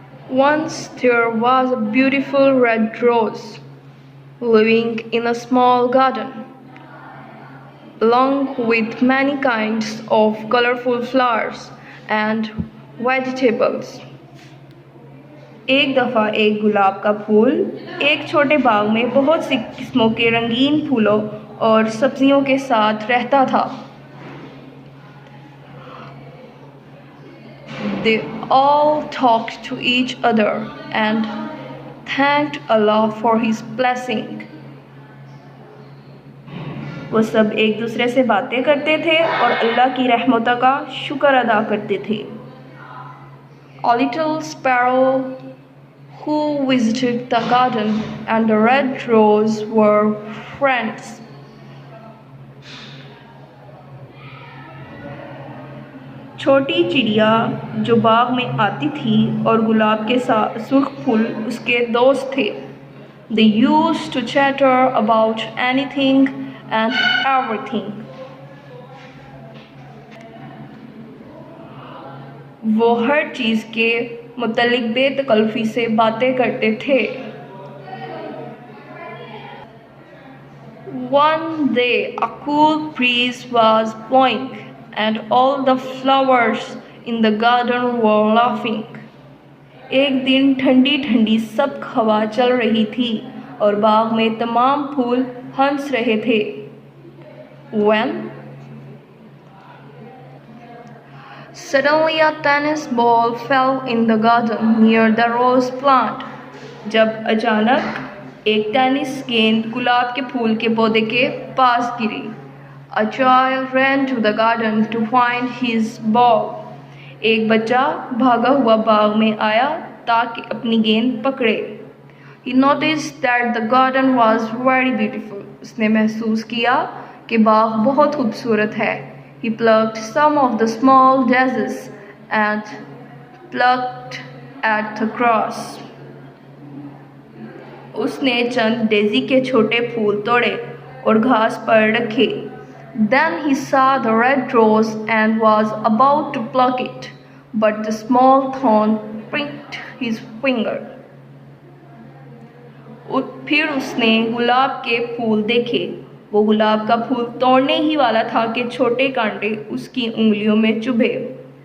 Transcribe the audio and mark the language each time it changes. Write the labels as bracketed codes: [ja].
[en] Once there was a beautiful red rose living in a small garden, along with many kinds of colorful flowers and vegetables. [hi] एक दफ़ा एक गुलाब का फूल एक छोटे बाग में बहुत सी किस्मों के रंगीन फूलों और सब्जियों के साथ रहता था. [en] They all talked to each other and thanked Allah for His blessing. [hi] वो सब एक दूसरे से बातें करते थे और अल्लाह की रहमतों का शुक्र अदा करते थे. [en] A little sparrow who visited the garden and the red rose were friends. [hi] छोटी चिड़िया जो बाग में आती थी और गुलाब के सुर्ख फूल उसके दोस्त थे. [en] They used to chatter about anything and everything. [hi] वो हर चीज़ के मुतल्लिक बेतकल्फ़ी से बातें करते थे. [en] One day a cool breeze was blowing and all the flowers in the garden were laughing. [hi] एक दिन ठंडी ठंडी सब्ज़ हवा चल रही थी और बाग में तमाम फूल हंस रहे थे. [en] When suddenly a tennis ball fell in the garden near the rose plant. [hi] जब अचानक एक टेनिस गेंद गुलाब के फूल के पौधे के पास गिरी. [en] A child ran to the garden to find his ball. [hi] एक बच्चा भागा हुआ बाग में आया ताकि अपनी गेंद पकड़े. [en] He noticed that the garden was very beautiful. [hi] उसने महसूस किया कि बाग बहुत खूबसूरत है. [en] He plucked some of the small daisies and plucked at the grass. [hi] उसने चंद डेज़ी के छोटे फूल तोड़े और घास पर रखे. [en] Then he saw the red rose and was about to pluck it, but the small thorn pricked his finger. [hi] फिर उसने गुलाब के फूल देखे. वो गुलाब का फूल तोड़ने ही वाला था कि छोटे कांटे उसकी उंगलियों में चुभे.